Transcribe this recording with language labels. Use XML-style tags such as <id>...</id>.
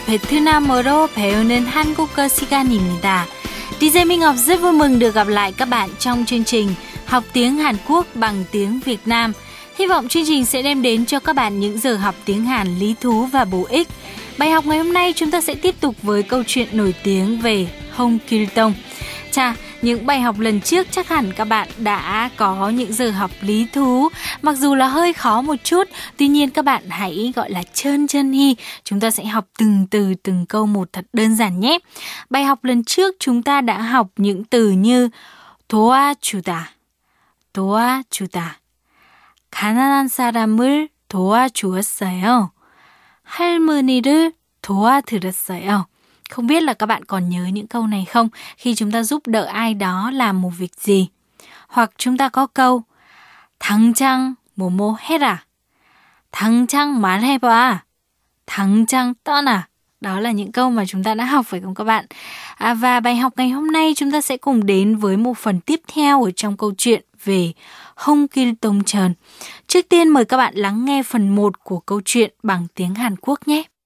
<ko>베트남어로 배우는 한국어 시간입니다.</ko> <vi>DJ Minh Ngọc rất vui mừng được gặp lại các bạn trong chương trình Học tiếng Hàn Quốc bằng tiếng Việt Nam. Hy vọng chương trình sẽ đem đến cho các bạn những giờ học tiếng Hàn lý thú và bổ ích. Bài học ngày hôm nay chúng ta sẽ tiếp tục với câu chuyện nổi tiếng về Hong Kil Tong. Chà, những bài học lần trước chắc hẳn các bạn đã có những giờ học lý thú, mặc dù là hơi khó một chút, tuy nhiên các bạn hãy gọi là trơn trơn hy. Chúng ta sẽ học từng từ, từng câu một thật đơn giản nhé. Bài học lần trước chúng ta đã học những từ như</vi> <ko>도와주다, 도와주다, 가난한 사람을 도와주었어요, 할머니를 도와드렸어요.</ko> <vi>Không biết là các bạn còn nhớ những câu này không, khi chúng ta giúp đỡ ai đó làm một việc gì. Hoặc chúng ta có câu</vi> <ko>당장 뭐뭐 해라, 당장 말해봐, 당장 떠나.</ko> <vi>Đó là những câu mà chúng ta đã học phải không các bạn? Và bài học ngày hôm nay chúng ta sẽ cùng đến với một phần tiếp theo ở trong câu chuyện về Hong Kil Tong Chon. Trước tiên mời các bạn lắng nghe phần 1 của câu chuyện bằng tiếng Hàn Quốc nhé.</vi>